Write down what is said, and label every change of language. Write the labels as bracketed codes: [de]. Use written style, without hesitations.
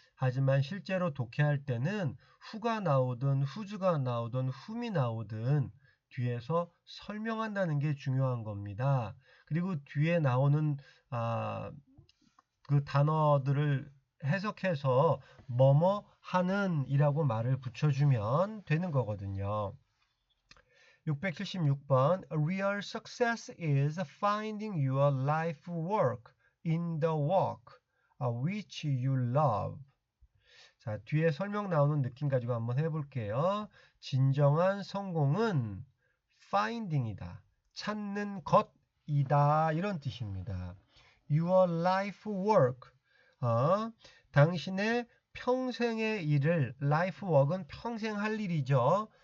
[ko] 하지만 실제로 독해할 때는 who가 나오든 whose가 나오든 whom이 나오든 뒤에서 설명한다는 게 중요한 겁니다. 그리고 뒤에 나오는 그 단어들을 해석해서 뭐뭐 하는 이라고 말을 붙여주면 되는 거거든요. [en] 676번 Real success is finding your life work in the work which you love. [ko] 자, 뒤에 설명 나오는 느낌 가지고 한번 해볼게요. 진정한 성공은 finding이다. 찾는 것이다. 이런 뜻입니다. [en] Your life work. [ko] 당신의 평생의 일을 life work은 평생 할 일이죠.